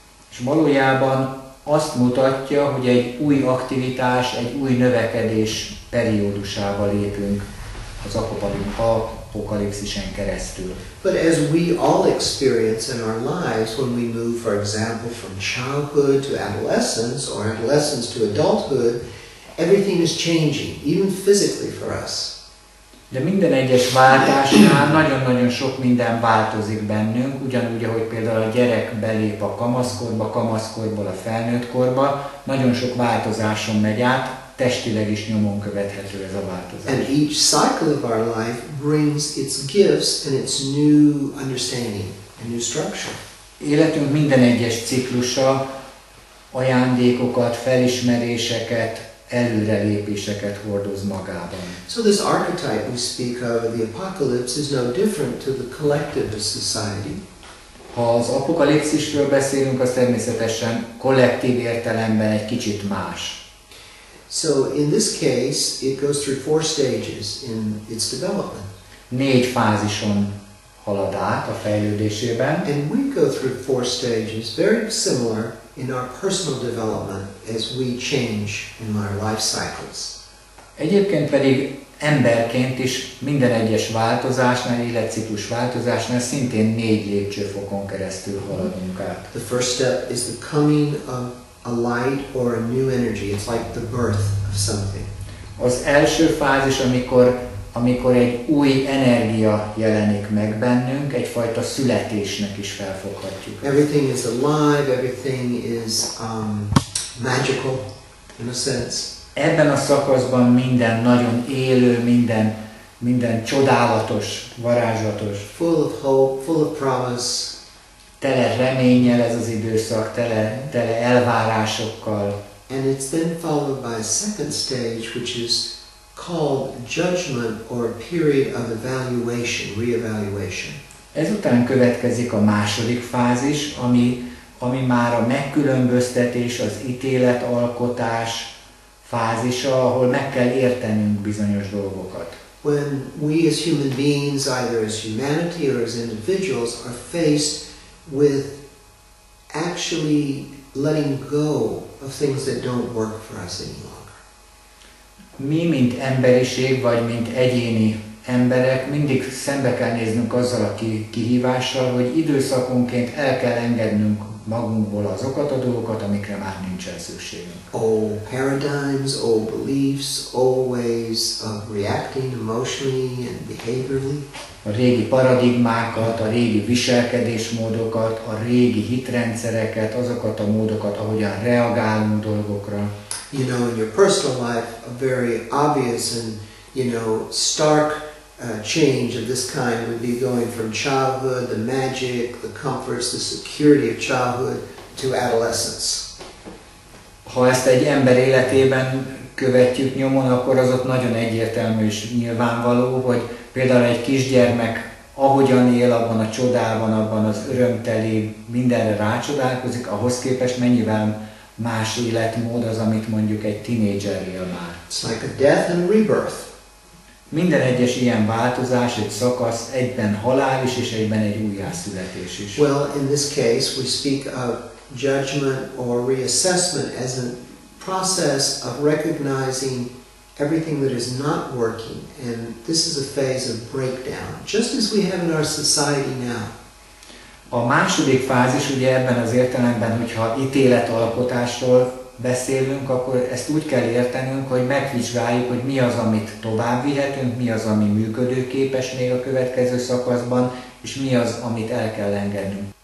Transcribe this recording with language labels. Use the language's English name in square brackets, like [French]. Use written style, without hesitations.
[Hungarian] És valójában azt mutatja, hogy egy új aktivitás, egy új növekedés periódusába lépünk az apokalipszisen keresztül. [English] But as we all experience in our lives when we move, for example, from childhood to adolescence or adolescence to adulthood, everything is changing, even physically for us. [Hungarian] De minden egyes váltásnál nagyon-nagyon sok minden változik bennünk, ugyanúgy, ahogy például a gyerek belép a kamaszkorba, kamaszkorból a felnőttkorba, nagyon sok változáson megy át, testileg is nyomon követhető ez a változás. [English] And each cycle of our life brings its gifts and its new understanding and new structure. [Hungarian] Életünk minden egyes ciklusa ajándékokat, felismeréseket, előrelépéseket hordoz magában. [English] So this archetype we speak of, the apocalypse, is no different to the collective of society. [Hungarian] Ha az apokalipszisről beszélünk, az természetesen kollektív értelemben egy kicsit más. [English] So in this case, it goes through 4 stages in its development. [Hungarian] 4 fázison halad át a fejlődésében. [English] And we go through 4 stages, very similar in our personal development as we change in our life cycles. [Hungarian] Egyébként pedig emberként is minden egyes változásnál, életciklus változásnál szintén 4 lépcsőfokon keresztül haladunk át. [English] The first step is the coming of a light or a new energy. It's like the birth of something. [Hungarian] Az első fázis, amikor egy új energia jelenik meg bennünk, egyfajta születésnek is felfoghatjuk. [English] Everything is alive, everything is magical in a sense. [Hungarian] Ebben a szakaszban minden nagyon élő, minden csodálatos, varázslatos. [English] Full of hope, full of promise. [Hungarian] Tele reménnyel ez az időszak, tele elvárásokkal. [English] And it's then followed by a second stage, which is called judgment or a period of evaluation, re-evaluation. [Hungarian] Ezután következik a második fázis, ami már a megkülönböztetés, az ítéletalkotás fázisa, ahol meg kell értenünk bizonyos dolgokat. [English] When we as human beings, either as humanity or as individuals, are faced with actually letting go of things that don't work for us any longer. [Hungarian] Mi, mint emberiség, vagy mint egyéni emberek, mindig szembe kell néznünk azzal a kihívással, hogy időszakonként el kell engednünk magunkból azokat a dolgokat, amikre már nincsen szükségünk. [English] Old paradigms, old beliefs, old ways of reacting emotionally and behaviorally. [Hungarian] A régi paradigmákat, a régi viselkedésmódokat, a régi hitrendszereket, azokat a módokat, ahogyan reagálunk dolgokra. [English] You know, in your personal life, a very obvious and, stark change of this kind would be going from childhood, the magic, the comforts, the security of childhood, to adolescence. [Hungarian] Ha ezt egy ember életében követjük nyomon, akkor az ott nagyon egyértelmű és nyilvánvaló, hogy például egy kisgyermek ahogyan él abban a csodában, abban az örömteli, mindenre rácsodálkozik, ahhoz képest mennyivel más életmód az, amit mondjuk egy tínédzser él már. [English] It's like a death and a rebirth. [Hungarian] Minden egyes ilyen változás, egy szakasz egyben halál is, és egyben egy újjászületés is. [English] Well, in this case, we speak of judgment or reassessment as a process of recognizing everything that is not working, and this is a phase of breakdown, just as we have in our society now. [Hungarian] A második fázis ugye ebben az értelemben, hogyha ítéletalkotásról beszélünk, akkor ezt úgy kell értenünk, hogy megvizsgáljuk, hogy mi az, amit tovább vihetünk, mi az, ami működőképes még a következő szakaszban, és mi az, amit el kell engednünk.